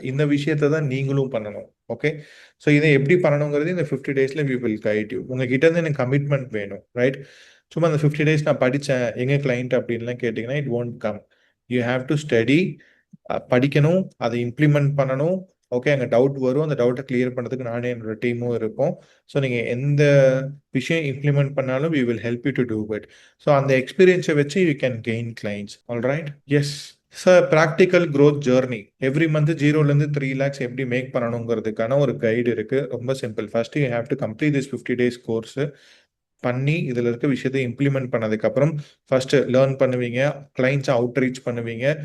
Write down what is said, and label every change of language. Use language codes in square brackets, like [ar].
[ta] இந்த விஷயத்தை தான் நீங்களும் பண்ணணும். ஓகே. ஸோ இதை எப்படி பண்ணணுங்கிறது இந்த 50 டேஸில் [en] We will guide you. [ta] உங்ககிட்ட இருந்து எனக்கு கமிட்மெண்ட் வேணும், ரைட்? சும்மா அந்த 50 டேஸ் நான் படித்தேன் எங்க கிளைண்ட் அப்படின்லாம் கேட்டிங்கன்னா [en] It won't come. You have to study, [ta] படிக்கணும், அதை இம்ப்ளிமெண்ட் பண்ணணும். ஓகே, அங்கே டவுட் வரும், அந்த டவுட்டை கிளியர் பண்ணுறதுக்கு நானே என்னோட டீமும் இருக்கும். ஸோ நீங்கள் எந்த விஷயம் இம்ப்ளிமெண்ட் பண்ணாலும் [en] we will help you to do it. So [ta] அந்த எக்ஸ்பீரியன்ஸை வச்சு [en] you can gain clients. All right? Yes. [ta] Sir, practical growth journey every month 0லேருந்து 3 lakhs எப்படி மேக் பண்ணணுங்கிறதுக்கான ஒரு கைடு இருக்குது. ரொம்ப simple. [en] first you have to complete this 50 days [ta] course பண்ணி இதில் இருக்க விஷயத்தை இம்ப்ளிமெண்ட் பண்ணதுக்கப்புறம் ஃபர்ஸ்ட் லேர்ன் பண்ணுவீங்க, கிளைண்ட்ஸை அவுட்ரீச் பண்ணுவீங்க.